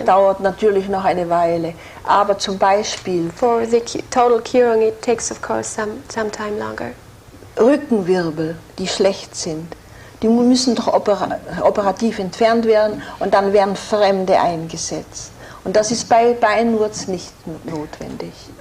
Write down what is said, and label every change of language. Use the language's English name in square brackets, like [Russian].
[German] Es dauert natürlich noch eine Weile, aber zum Beispiel [English] For the total curing, it takes of course some time longer. [German] Rückenwirbel, die schlecht sind, die müssen doch operativ entfernt werden und dann werden Fremde eingesetzt. Und das ist bei Beinwurz nicht notwendig.